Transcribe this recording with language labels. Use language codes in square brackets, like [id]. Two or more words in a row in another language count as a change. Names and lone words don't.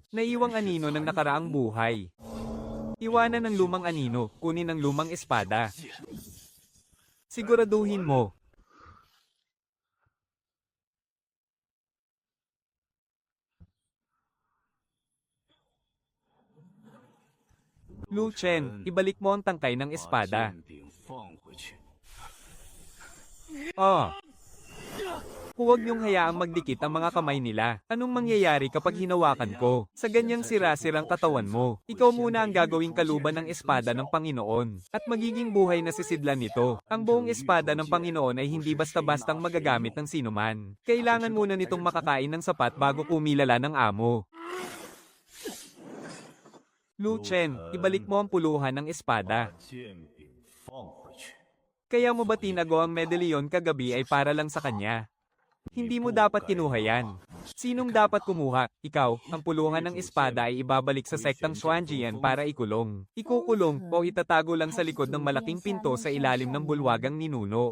[tl] Naiwang anino ng nakaraang buhay. Iwanan ng lumang anino, kunin ang lumang espada. Siguraduhin mo. Lu Chen, ibalik mo ang tangkay ng espada. [zh] 剑柄放回去。 Oh. [tl] Huwag niyong hayaang magdikit ang mga kamay nila. Anong mangyayari kapag hinawakan ko? Sa ganyang sira-sirang katawan mo, ikaw muna ang gagawing kaluban ng espada ng Panginoon. At magiging buhay na sisidlan nito. Ang buong espada ng Panginoon ay hindi basta-bastang magagamit ng sinuman. Kailangan muna nitong makakain ng sapat bago kumilala ng amo. Lu Chen, ibalik mo ang puluhan ng espada. [zh] 剑柄放回去。 [tl] Kaya mo ba tinago ang medalyon kagabi ay para lang sa kanya? Hindi mo dapat kinuha yan. Sinong dapat kumuha? Ikaw, ang puluhan ng espada ay ibabalik sa sektang Xuanjian para ikulong. Ikukulong o itatago lang sa likod ng malaking pinto sa ilalim ng bulwagang ninuno.